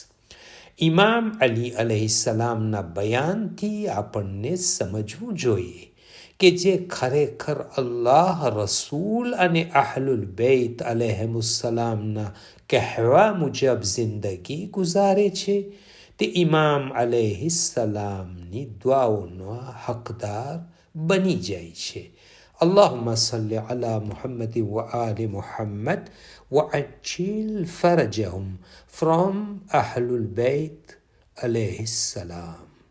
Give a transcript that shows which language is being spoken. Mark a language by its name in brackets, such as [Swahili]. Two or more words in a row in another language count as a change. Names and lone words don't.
[Gujarati] ઇમામ અલી અલૈહિસ્સલામના બયાનથી આપણને સમજવું જોઈએ કે જે ખરેખર અલ્લાહ, રસૂલ અને અહલુલ બૈત અલૈહિમુસ્સલામના કહેવા મુજબ જિંદગી ગુજારે છે, તે ઇમામ અલૈહિસ્સલામની દુઆઓના હકદાર બની જાય છે. [Arabic] اللهم صل على محمد وآل محمد وعجل فرجهم from أهل البيت عليه السلام.